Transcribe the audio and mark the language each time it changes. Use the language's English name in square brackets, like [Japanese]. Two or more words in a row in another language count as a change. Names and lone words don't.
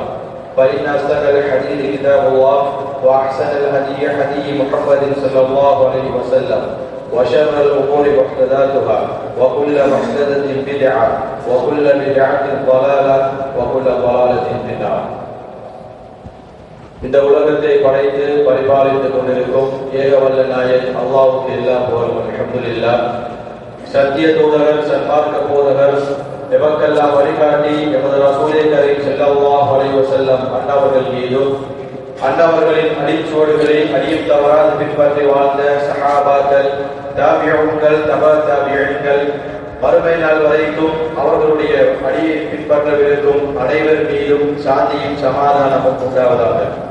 [Arabic] فإن أصدق الحديث كتاب الله وأحسن الهدي هدي محمد صلى الله عليه وسلم وشر الأمور محدثاتها وكل محدثة بدعة وكل بدعة ضلالة وكل ضلالة في النار. [Tamil] இந்த உலகத்தை படைத்து பரிபாலித்துக் கொண்டிருக்கும் ஏகவல்ல நாயன் அல்லாஹ்வுக்கு எல்லா புகழும் அல்ஹம்துலில்லாஹ். சத்திய தூதர் சன்மார்க்க போதகர் எமக்கெல்லாம் வழிகாட்டி எமது ரசூலே கரீம் [Arabic] صلى الله عليه وسلم [Tamil] அன்னவர்கள் மீதும் அன்னவர்களின் அடிச்சுவடுகளை அடியும் தவறாது பின்பற்றி வாழ்ந்த சஹாபாக்கள் தாபிஊன்கள் தபா தாபிஈன்கள் மறுமை நாள் வரைக்கும் அவர்களுடைய அடியை பின்பற்றவிருக்கும் அனைவர் மீதும் சாந்தியும் சமாதானமும் உண்டாவதாக.